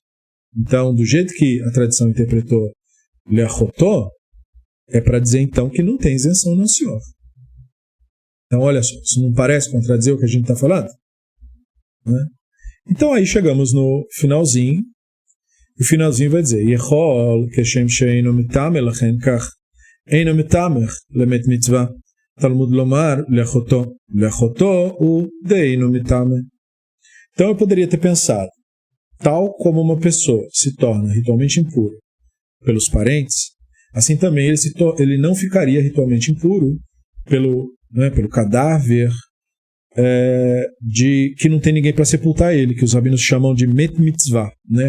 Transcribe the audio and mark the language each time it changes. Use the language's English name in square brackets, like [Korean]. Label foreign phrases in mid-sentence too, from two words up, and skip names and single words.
[Portuguese] Então, do jeito que a tradição interpretou Leachotó, é para dizer então que não tem isenção no Senhor. Então, olha só, isso não parece contradizer o que a gente está falando? Né? Então, aí chegamos no finalzinho. O finalzinho vai dizer: [Hebrew] יכול כשם שאינו מיטמא לאחין כך אינו מיטמא למת מצוה תלמוד לומר לאחותו לאחותו הוא דאינו מיטמא. [Portuguese] Então, eu poderia ter pensado, tal como uma pessoa se torna ritualmente impura pelos parentes, assim também ele não ficaria ritualmente impuro pelo cadáver de que não tem ninguém para sepultar ele, que os rabinos chamam de [Hebrew] מת מצוה, [Portuguese] né?